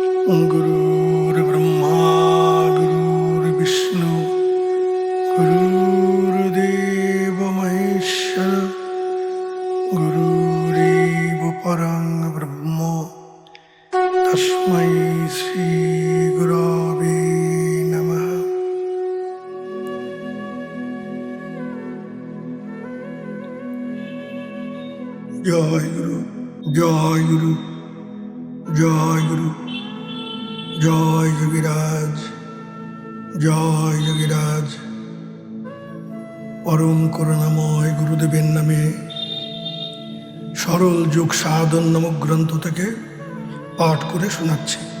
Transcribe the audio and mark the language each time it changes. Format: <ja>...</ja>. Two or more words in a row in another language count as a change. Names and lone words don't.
<sa>गुरुर्ब्रह्मा गुरुर्विष्णु गुरुर्देव महेश्वर गुरुरेव परं ब्रह्म तस्मै श्री गुरवे नमः।</sa> <bn>जय गुरु जय गुरु जय गुरु জয় যোগীরাজ জয় যোগীরাজ। পরম করুণাময় গুরুদেবের নামে সরল যোগ সাধন নামক গ্রন্থ থেকে পাঠ করে শোনাচ্ছি।</bn>